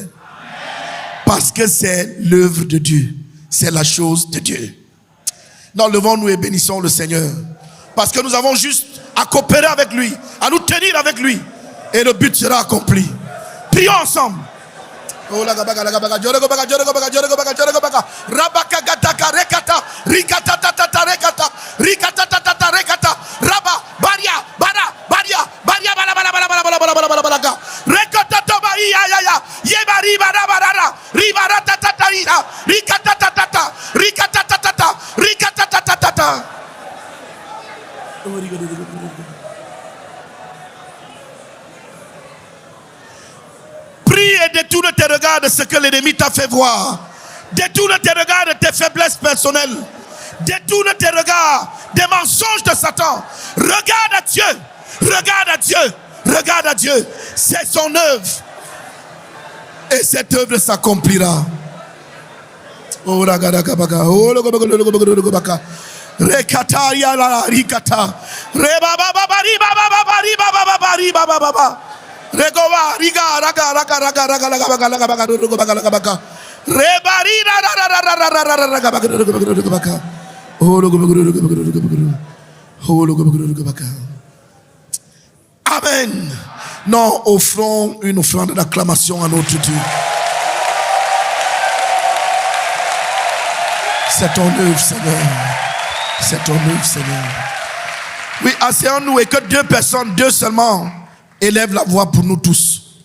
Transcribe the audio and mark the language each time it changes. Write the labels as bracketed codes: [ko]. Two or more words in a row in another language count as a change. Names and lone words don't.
[fr] Parce que c'est l'œuvre de Dieu. C'est la chose de Dieu. Non, levons-nous et bénissons le Seigneur. Parce que nous avons juste à coopérer avec lui, à nous tenir avec lui. Et le but sera accompli. Prions ensemble. Oh la gabaga la gabaga jore gabaga jore gabaga jore gabaga jore gabaga rabaka gataka rekata rikata tata rekata rikata tata rekata raba baria bara baria baria bala bala bala bala bala bala bala bala bala rekata toba ya ya ya yebari bara bara ribara tata ira rikata tata rikata tata rikata tata. Prie et détourne tes regards de ce que l'ennemi t'a fait voir. Détourne tes regards de tes faiblesses personnelles. Détourne tes regards des mensonges de Satan. Regarde à Dieu. Regarde à Dieu. Regarde à Dieu. C'est son œuvre. Et cette œuvre s'accomplira. Oh la gadakabaga. Oh le gobaka. Rekata ya la rikata. Reba baba bari baba bari baba bari baba baba. Regova riga raga raga raga raga raga raga raga raga raga raga raga rebari raga raga raga raga raga raga raga oh logo raga. Amen. Non, offrons une offrande d'acclamation à notre Dieu. C'est ton œuvre, Seigneur. C'est ton œuvre, Seigneur. Oui, asseyons-nous et que deux personnes, deux seulement, élève la voix pour nous tous.